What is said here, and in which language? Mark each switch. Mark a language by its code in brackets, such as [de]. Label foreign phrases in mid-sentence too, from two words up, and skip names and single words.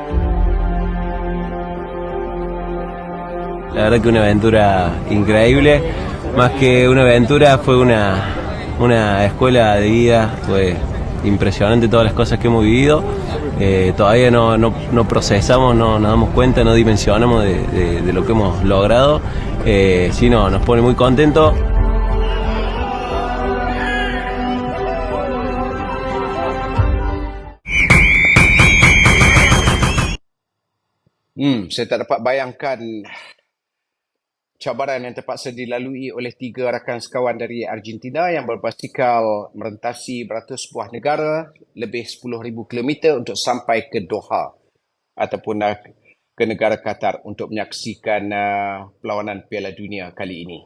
[es] La verdad que una aventura increíble, más que una aventura fue una escuela de vida, fue impresionante todas las cosas que hemos vivido. Todavía no procesamos, no nos damos cuenta, no dimensionamos de lo que hemos logrado. Sí, nos pone muy contentos. [ms] Saya tak dapat bayangkan cabaran yang terpaksa dilalui oleh 3 rakan sekawan dari Argentina yang berbasikal merentasi beratus buah negara, lebih 10,000 kilometer untuk sampai ke Doha ataupun ke negara Qatar untuk menyaksikan perlawanan Piala Dunia kali ini.